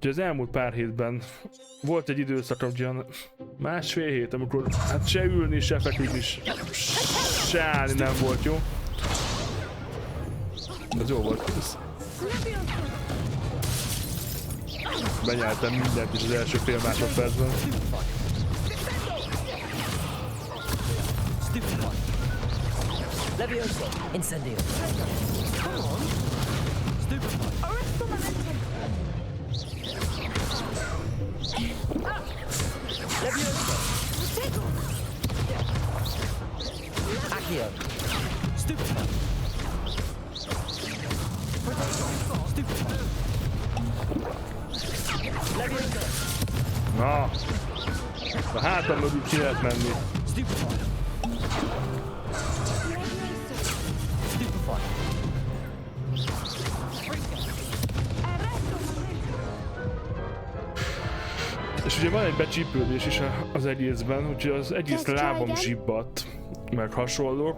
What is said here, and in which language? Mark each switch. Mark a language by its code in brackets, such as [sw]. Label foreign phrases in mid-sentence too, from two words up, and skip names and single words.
[hu] Ugye az elmúlt pár hétben volt egy időszak, ugyan másfél hét, amikor hát se ülni, se feküdni, se állni nem volt jó. Ez jó volt. Benyeltem mindent is az első fél másodpercben. Levioso, incendio. [en] Come on. [hu] Levioso. Accio. Stupefy. Levioso. Na! A hátam mögül ki lehet menni. És ugye van egy becsípődés is az egészben, úgyhogy az egész lábam zsibbadt, meg hasonlók.